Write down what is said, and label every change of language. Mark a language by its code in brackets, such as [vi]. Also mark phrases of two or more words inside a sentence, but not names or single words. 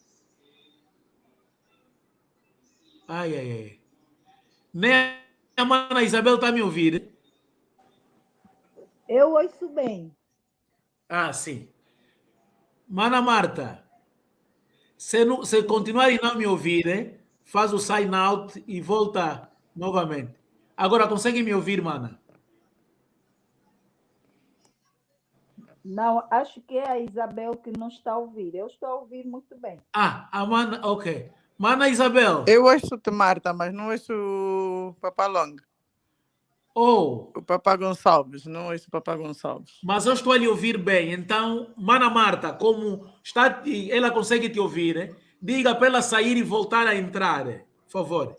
[pt] Ai, ai, ai. Nem a mana Isabel está a me ouvir? Eu ouço bem. Ah, sim. Mana Marta, se continuar e não me ouvir, faz o [en] sign out [pt] e volta novamente. Agora, consegue me ouvir, mana? Não, acho que é a Isabel que não está a ouvir. Eu estou a ouvir muito bem. Ah, a mana, ok. Mana Isabel. Eu ouço-te, Marta, mas não ouço o Papá Longa. Oh, O Papá Gonçalves, não ouço o Papá Gonçalves. mas eu estou a lhe ouvir bem. Então, mana Marta, como está, ela consegue te ouvir, diga para ela sair e voltar a entrar, por favor.